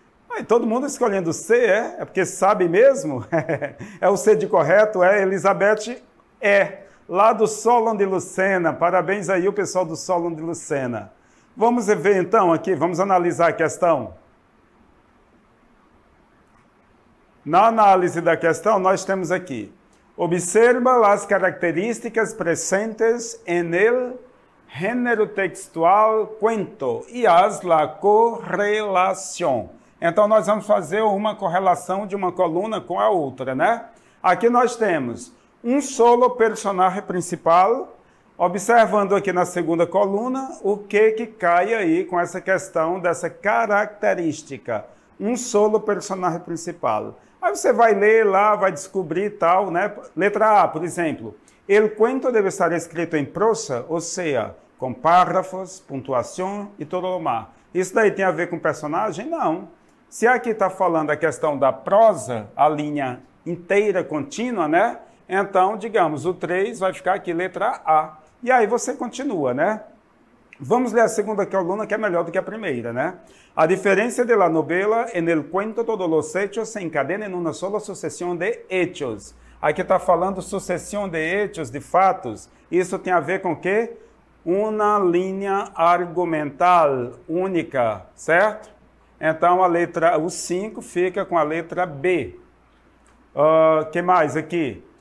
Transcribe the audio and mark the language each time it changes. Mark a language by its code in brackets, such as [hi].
[pt] Aí, todo mundo escolhendo C, é? É porque sabe mesmo? É o C de correto? É, Elizabeth? É. Lá do Solon de Lucena. Parabéns aí o pessoal do Solon de Lucena. Vamos ver então aqui, vamos analisar a questão. Na análise da questão, nós temos aqui. Observa as características presentes [es] en el género textual cuento y haz la correlación. [pt] Então, nós vamos fazer uma correlação de uma coluna com a outra, né? Aqui nós temos um solo personagem principal, observando aqui na segunda coluna o que cai aí com essa questão dessa característica. Um solo personagem principal. Aí você vai ler lá, vai descobrir e tal, né? Letra A, por exemplo. El cuento deve estar escrito em prosa, ou seja, com párrafos, pontuação e todo o mais. Isso daí tem a ver com personagem? Não. Se aqui está falando a questão da prosa, a linha inteira, contínua, né? Então, digamos, o 3 vai ficar aqui, letra A. E aí você continua, né? Vamos ler a segunda coluna, que é melhor do que a primeira, né? [es] A diferença de la novela, en el cuento todos los hechos se encadenan en una sola sucesión de hechos. [pt] Aqui está falando sucessão de hechos, de fatos. Isso tem a ver com o quê? Uma linha argumental única, certo? Então, o 5 fica com a letra B. Que mais aqui?